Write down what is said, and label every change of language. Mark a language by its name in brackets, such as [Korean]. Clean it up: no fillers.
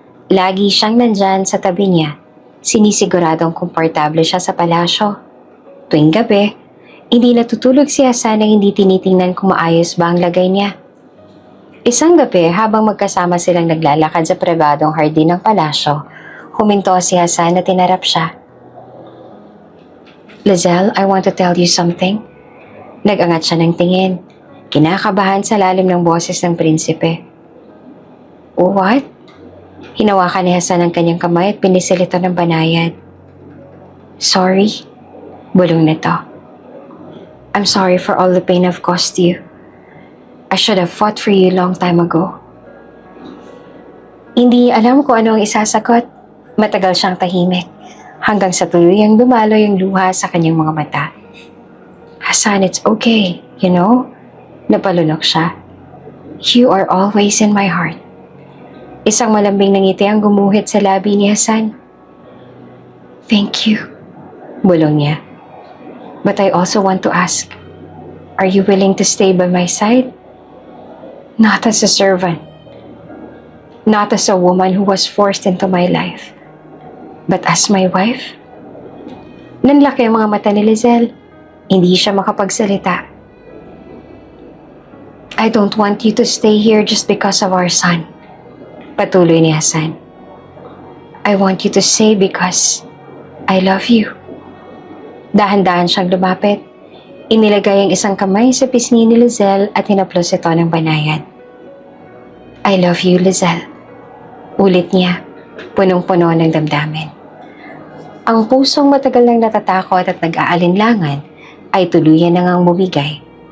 [Filipino] Lagi siyang nandyan sa tabi niya, sinisiguradong komportable siya sa palasyo. Tuwing gabi, hindi natutulog si Hasan nang hindi tinitingnan kung maayos ba ang lagay niya. Isang gabi, habang magkasama silang naglalakad sa pribadong hardin ng palasyo, huminto si Hasan at tinarap siya. [English] "Lizelle, I want to tell you something." [Filipino] Nag-angat siya ng tingin, kinakabahan sa lalim ng boses ng prinsipe. [English] "What?" [Filipino] Hinawakan ni Hasan ang kanyang kamay at pinisil ito ng banayad. "Sorry," bulong nito. [English] "I'm sorry for all the pain I've caused you. I should have fought for you long time ago." [Filipino] Hindi alam kung ano ang isasagot. Matagal siyang tahimik, hanggang sa tuluyang dumaloy ang luha sa kanyang mga mata. [English] "Hasan, it's okay, you know?" [Filipino] Napalunok siya. [English] "You are always in my heart." [Filipino] Isang malambing na ngiti ang gumuhit sa labi ni Hasan. [English] "Thank you," [Filipino] bulong niya. [English] "But I also want to ask, are you willing to stay by my side? Not as a servant, not as a woman who was forced into my life, but as my wife?" [Filipino] Nanlaki ang mga mata ni Lizelle. Hindi siya makapagsalita. [English] "I don't want you to stay here just because of our son," [Filipino] patuloy ni Hasan. [English] "I want you to stay because I love you." [Filipino] Dahan-dahan siyang lumapit. Inilagay ang isang kamay sa pisngi ni Lizelle at hinaplos ito ng banayad. [English] "I love you, Lizelle," [Filipino] ulit niya, punong-puno ng damdamin. Ang pusong matagal nang natatakot at nag-aalinlangan ay tuluyan na ngang bumigay.